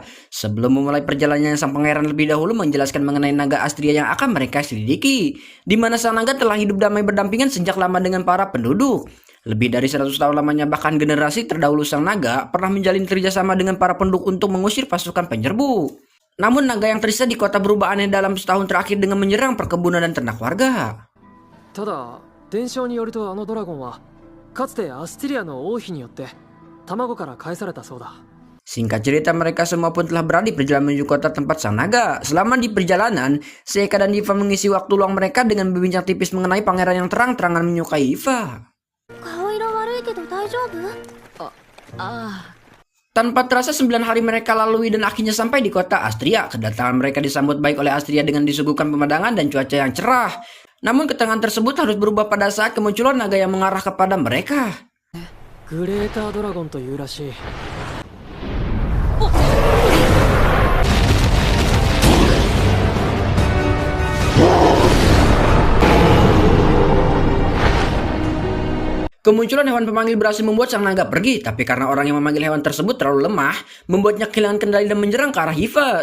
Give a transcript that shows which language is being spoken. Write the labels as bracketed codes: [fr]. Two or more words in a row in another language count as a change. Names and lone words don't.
[id] Sebelum memulai perjalanannya, sang pangeran lebih dahulu menjelaskan mengenai naga Astria yang akan mereka selidiki, di mana sang naga telah hidup damai berdampingan sejak lama dengan para penduduk. Lebih dari 100 tahun lamanya, bahkan generasi terdahulu sang naga pernah menjalin kerjasama dengan para penduduk untuk mengusir pasukan penyerbu. Namun naga yang tersisa di kota berubah aneh dalam setahun terakhir dengan menyerang perkebunan dan ternak warga. [ja] ただ伝承によると、あのドラゴンはかつてアスティリアの王妃によって卵から返されたそうだ。 [id] Singkat cerita, mereka semua pun telah berada di perjalanan menuju kota tempat sang naga. Selama di perjalanan, Seika dan Hiva mengisi waktu luang mereka dengan berbincang tipis mengenai pangeran yang terang-terangan menyukai Hiva. Tanpa terasa 9 hari mereka lalui dan akhirnya sampai di kota Astria. Kedatangan mereka disambut baik oleh Astria dengan disuguhkan pemandangan dan cuaca yang cerah. Namun ketenangan tersebut harus berubah pada saat kemunculan naga yang mengarah kepada mereka. [ja] グレータードラゴンというらしい。 [id] Kemunculan hewan pemanggil berhasil membuat sang naga pergi, tapi karena orang yang memanggil hewan tersebut terlalu lemah, membuatnya kehilangan kendali dan menyerang ke arah Hiva.